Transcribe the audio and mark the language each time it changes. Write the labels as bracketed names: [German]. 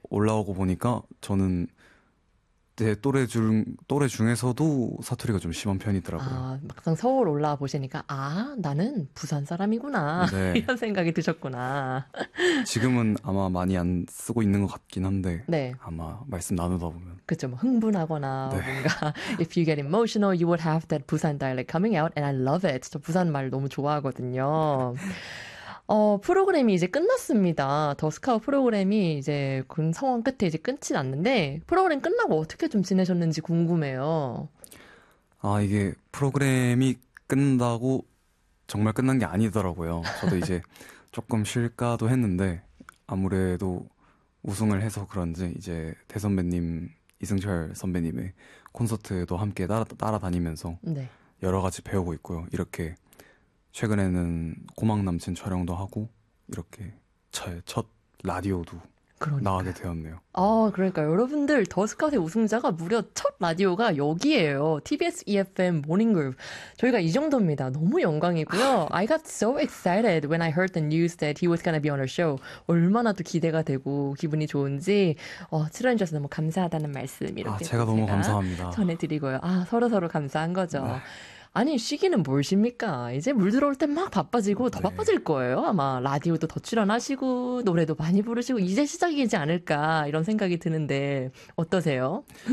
[Korean] 올라오고 보니까 저는 제 또래 중에서도 사투리가 좀 심한 편이더라고요. 아, 막상 서울 올라와 보시니까 아, 나는 부산 사람이구나 네. 이런 생각이 드셨구나. 지금은 아마 많이 안 쓰고 있는 것 같긴 한데, 네. 아마 말씀 나누다 보면. 그쵸, 뭐 흥분하거나 네. [English] 뭔가 if you get emotional, you would have that 부산 dialect coming out, and I love it. [Korean] 저 부산 말 너무 좋아하거든요. 프로그램이 이제 끝났습니다. 더 스카우 프로그램이 이제 군 성원 끝에 이제 끝이 났는데 프로그램 끝나고 어떻게 좀 지내셨는지 궁금해요. 아, 이게 프로그램이 끝난다고 정말 끝난 게 아니더라고요. 저도 이제 조금 쉴까도 했는데 아무래도 우승을 해서 그런지 이제 대선배님 이승철 선배님의 콘서트도 함께 따라다니면서 네. 여러 가지 배우고 있고요. 이렇게 최근에는 고막 남친 촬영도 하고 이렇게 첫 라디오도 나가게 그러니까요. 되었네요. 아, 그러니까 여러분들 더 스카웃의 우승자가 무려 첫 라디오가 여기예요. TBS EFM 모닝 그룹. 저희가 이 정도입니다. 너무 영광이고요. [English] I got so excited when I heard the news that he was gonna be on our show. [Korean] 얼마나 또 기대가 되고 기분이 좋은지 출연해 주셔서 너무 감사하다는 말씀 아, 이렇게 또 제가 너무 제가 감사합니다. 전해드리고요. 아, 서로서로 감사한 네. 거죠. 아니, 쉬기는 뭘 쉽니까? 이제 물 들어올 때막 바빠지고 더 네. 바빠질 거예요. 아마 라디오도 더 출연하시고 노래도 많이 부르시고 이제 시작이지 않을까 이런 생각이 드는데 어떠세요?